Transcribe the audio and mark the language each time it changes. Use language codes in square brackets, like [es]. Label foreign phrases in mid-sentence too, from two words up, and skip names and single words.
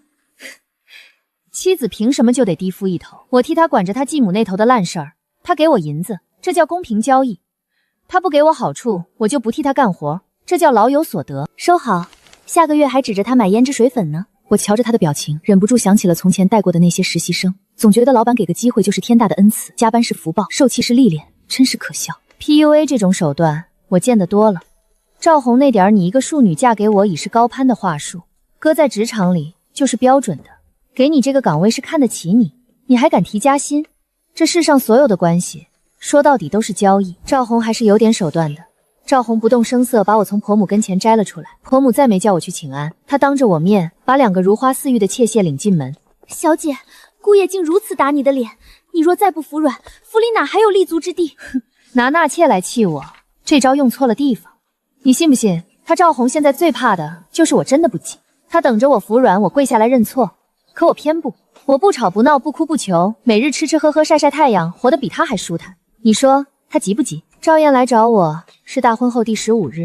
[zh] 妻子憑什麼就得低夫一頭？我替他管着他繼母那頭的爛事兒，他給我銀子，這叫公平交易。他不給我好處，我就不替他幹活，這叫老有所得。收好，下個月還指着他買胭脂水粉呢。我瞧着他的表情，忍不住想起了從前帶過的那些實習生，總覺得老闆給個機會就是天大的恩賜，加班是福報，受氣是歷練，真是可笑。PUA 這種手段我見得多了。趙弘那點兒你一個庶女嫁給我已是高攀的話術，擱在職場裡就是標準的。給你這個崗位是看得起你，你還敢提加薪？這世上所有的關係，說到底都是交易。趙弘還是有點手段的。趙弘不動聲色把我從婆母跟前摘了出來，婆母再沒叫我去請安，他當着我面把2個如花似玉的妾妾領進門。小姐，姑爺竟如此打你的臉，你若再不服軟，府裡哪還有立足之地？拿納妾來氣我，這招用錯了地方。你信不信？他趙弘現在最怕的就是我真的不急，他等着我服軟，我跪下來認錯。可我偏不，我不吵不鬧不哭不求，每日吃吃喝喝曬曬太陽，活得比他還舒坦。你說他急不急？趙燕來找我是大婚後第15日，